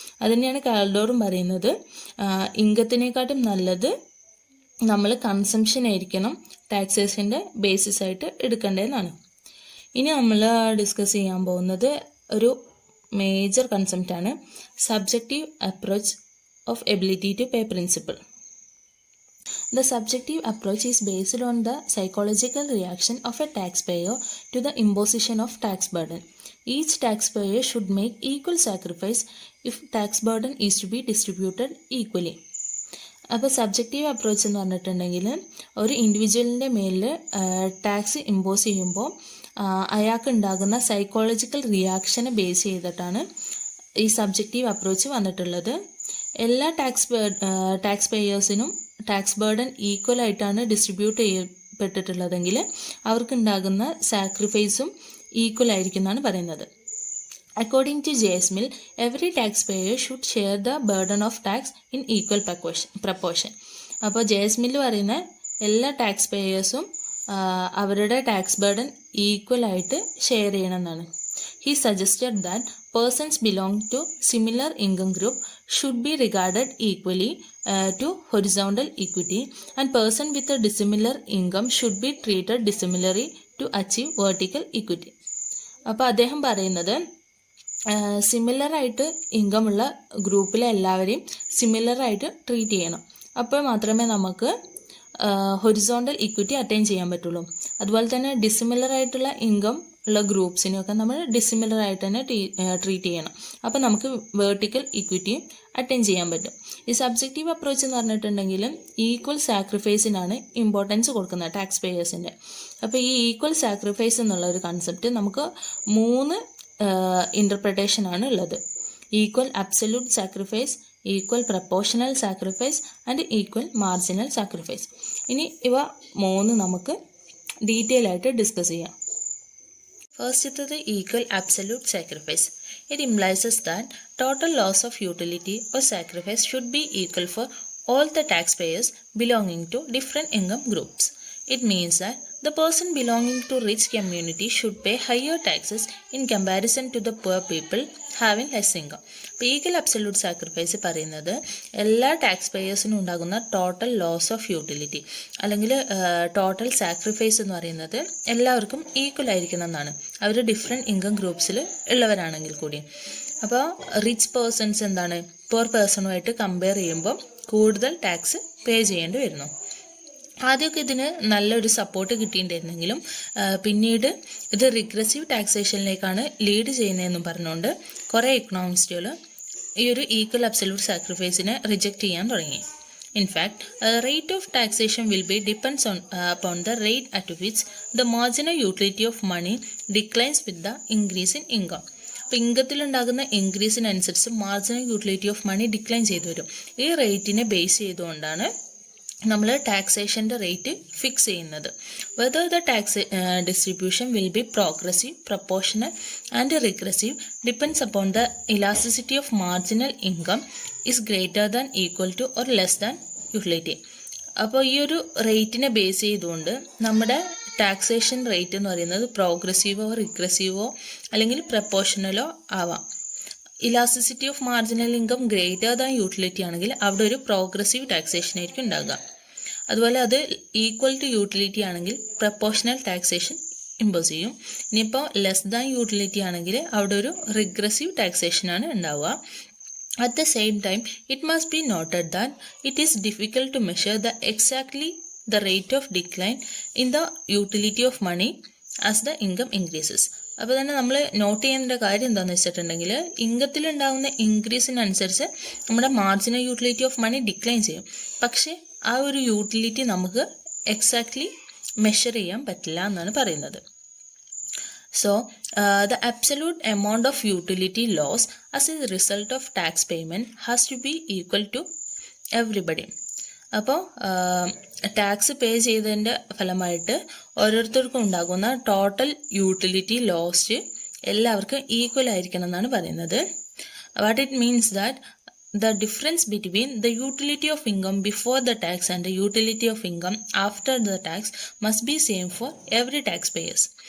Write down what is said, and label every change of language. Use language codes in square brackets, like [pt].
[ml] അതുതന്നെയാണ് കൽഡോറും പറയുന്നത്, ഇൻകത്തിനെക്കാട്ടും നല്ലത് നമ്മൾ കൺസംഷൻ ആയിരിക്കണം ടാക്സേഷൻ്റെ ബേസിസ് ആയിട്ട് എടുക്കേണ്ടതെന്നാണ്. ഇനി നമ്മൾ ഡിസ്കസ് ചെയ്യാൻ പോകുന്നത് ഒരു major കൺസെപ്റ്റാണ്, subjective approach of ability to pay principle. [en] The subjective approach is based on the psychological reaction of a taxpayer to the imposition of tax burden. Each taxpayer should make equal sacrifice if tax burden is to be distributed equally. [ml] അപ്പോൾ subjective approach എന്ന് പറഞ്ഞിട്ടുണ്ടെങ്കിൽ ഒരു ഇൻഡിവിജ്വലിൻ്റെ മേലിൽ tax impose ചെയ്യുമ്പോൾ അയാൾക്ക് ഉണ്ടാകുന്ന psychological റിയാക്ഷനെ base ചെയ്തിട്ടാണ് ഈ സബ്ജക്റ്റീവ് അപ്രോച്ച് വന്നിട്ടുള്ളത്. എല്ലാ ടാക്സ് പേയേഴ്സിനും ടാക്സ് ബേർഡൻ ഈക്വൽ ആയിട്ടാണ് ഡിസ്ട്രിബ്യൂട്ട് ചെയ്യപ്പെട്ടിട്ടുള്ളതെങ്കിൽ അവർക്കുണ്ടാകുന്ന സാക്രിഫൈസും ഈക്വൽ ആയിരിക്കും എന്നാണ് പറയുന്നത്. [en] According to JS Mill, every taxpayer should share the burden of tax in equal proportion. [ml] അപ്പോൾ JS Mill പറയുന്ന എല്ലാ ടാക്സ് പേയേഴ്സും അവരുടെ ടാക്സ് ബർഡൻ ഈക്വൽ ആയിട്ട് ഷെയർ ചെയ്യണമെന്നാണ്. [en] He suggested that persons belonging to similar income group should be regarded equally to horizontal equity, and person with a dissimilar income should be treated dissimilarly to achieve vertical equity. [ml] അപ്പോൾ അദ്ദേഹം പറയുന്നത് സിമിലറായിട്ട് income ഉള്ള ഗ്രൂപ്പിലെ എല്ലാവരെയും സിമിലറായിട്ട് treat ചെയ്യണം. അപ്പോൾ മാത്രമേ നമുക്ക് ഹൊറിസോണ്ടൽ ഇക്വിറ്റി അറ്റൈൻ ചെയ്യാൻ പറ്റുള്ളൂ. അതുപോലെ തന്നെ ഡിസിമിലർ ആയിട്ടുള്ള ഇൻകം ഉള്ള ഗ്രൂപ്പ്സിനെയൊക്കെ നമ്മൾ ഡിസിമിലർ ആയിട്ട് തന്നെ ട്രീറ്റ് ചെയ്യണം. അപ്പോൾ നമുക്ക് വേർട്ടിക്കൽ ഇക്വിറ്റിയും അറ്റൈൻ ചെയ്യാൻ പറ്റും. ഈ സബ്ജക്റ്റീവ് അപ്രോച്ച് എന്ന് പറഞ്ഞിട്ടുണ്ടെങ്കിൽ ഈക്വൽ സാക്രിഫൈസിനാണ് ഇമ്പോർട്ടൻസ് കൊടുക്കുന്നത് ടാക്സ് പേയേഴ്സിൻ്റെ. അപ്പോൾ ഈ ഈക്വൽ സാക്രിഫൈസ് എന്നുള്ള ഒരു കൺസെപ്റ്റ് നമുക്ക് 3 ഇൻ്റർപ്രിട്ടേഷനാണ് ഉള്ളത്. [en] Equal absolute sacrifice, equal proportional sacrifice and equal marginal sacrifice. [ml] ഇനി ഇവ 3 നമുക്ക് ഡീറ്റെയിൽ ആയിട്ട് ഡിസ്കസ് ചെയ്യാം. [en] ഫസ്റ്റത്തെ equal absolute sacrifice. It implies that total loss of utility or sacrifice should be equal for all the taxpayers belonging to different income groups. It means that the person belonging to rich community should pay higher taxes in comparison to the poor people having less income. [ml] അപ്പോൾ equal absolute sacrifice പറയുന്നത് എല്ലാ tax പേയേഴ്സിനും ഉണ്ടാകുന്ന total loss of utility അല്ലെങ്കിൽ total sacrifice എന്ന് പറയുന്നത് എല്ലാവർക്കും equal ആയിരിക്കണം എന്നാണ്, അവർ ഡിഫറെൻറ്റ് ഇൻകം ഗ്രൂപ്പ്സിൽ ഉള്ളവരാണെങ്കിൽ കൂടി. അപ്പോൾ റിച്ച് പേഴ്സൺസ് എന്താണ് പെർ പേഴ്സണുമായിട്ട് കമ്പയർ ചെയ്യുമ്പോൾ കൂടുതൽ ടാക്സ് പേ ചെയ്യേണ്ടി വരുന്നു. ആദ്യമൊക്കെ ഇതിന് നല്ലൊരു സപ്പോർട്ട് കിട്ടിയിട്ടുണ്ടായിരുന്നെങ്കിലും പിന്നീട് ഇത് റിഗ്രസീവ് ടാക്സേഷനിലേക്കാണ് ലീഡ് ചെയ്യുന്നതെന്നും പറഞ്ഞുകൊണ്ട് കുറേ ഇക്കണോമിസ്റ്റുകൾ ഈ ഒരു ഈക്വൽ അബ്സല്യൂട്ട് സാക്രിഫൈസിനെ റിജക്റ്റ് ചെയ്യാൻ തുടങ്ങി. [en] In fact rate of taxation will be depends upon the rate at which the marginal utility of money declines with the increase in income. [ml] അപ്പോൾ ഇൻകത്തിലുണ്ടാകുന്ന ഇൻക്രീസിനനുസരിച്ച് marginal utility of money decline ചെയ്തു വരും. ഈ റേറ്റിനെ base ചെയ്തുകൊണ്ടാണ് നമ്മൾ ടാക്സേഷൻ്റെ rate fix ചെയ്യുന്നത്. [en] Whether the tax distribution will be progressive, proportional and regressive depends upon the elasticity of marginal income is greater than equal to or less than utility. [ml] അപ്പോൾ ഈ ഒരു റേറ്റിനെ base ചെയ്തുകൊണ്ട് നമ്മുടെ ടാക്സേഷൻ റേറ്റ് എന്ന് പറയുന്നത് പ്രോഗ്രസീവോ റിഗ്രസീവോ അല്ലെങ്കിൽ പ്രൊപ്പോർഷണലോ ആവാം. [en] elasticity of marginal income greater than utility [ml] ആണെങ്കിൽ അവിടെ ഒരു പ്രോഗ്രസീവ് ടാക്സേഷൻ ആയിരിക്കും ഉണ്ടാകുക. അതുപോലെ അത് ഈക്വൽ ടു യൂട്ടിലിറ്റി ആണെങ്കിൽ പ്രൊപ്പോർഷണൽ ടാക്സേഷൻ ഇമ്പോസ് ചെയ്യും. ഇനിയിപ്പോൾ ലെസ് ദാൻ യൂട്ടിലിറ്റി ആണെങ്കിൽ അവിടെ ഒരു റിഗ്രസീവ് ടാക്സേഷനാണ് ഉണ്ടാവുക. [en] At the same time, it must be noted that it is difficult to measure exactly the rate of decline in the utility of money as the income increases. [ml] അപ്പോൾ തന്നെ നമ്മൾ not ചെയ്യേണ്ട കാര്യം എന്താണെന്ന് വെച്ചിട്ടുണ്ടെങ്കിൽ ഇൻകത്തിലുണ്ടാകുന്ന ഇൻക്രീസിനനുസരിച്ച് നമ്മുടെ marginal utility of money decline ചെയ്യും. പക്ഷേ ആ ഒരു യൂട്ടിലിറ്റി നമുക്ക് എക്സാക്ട്ലി മെഷർ ചെയ്യാൻ പറ്റില്ല എന്നാണ് പറയുന്നത്. [en] So, the absolute amount of utility loss as a result of tax payment has to be equal to everybody. [ml] അപ്പോൾ ടാക്സ് പേ ചെയ്തതിൻ്റെ ഫലമായിട്ട് ഓരോരുത്തർക്കും ഉണ്ടാകുന്ന ടോട്ടൽ യൂട്ടിലിറ്റി ലോസ് എല്ലാവർക്കും ഈക്വൽ ആയിരിക്കണം എന്നാണ് പറയുന്നത്. [en] What it means that the difference between the utility of income before the tax and the utility of income after the tax must be same for every taxpayers.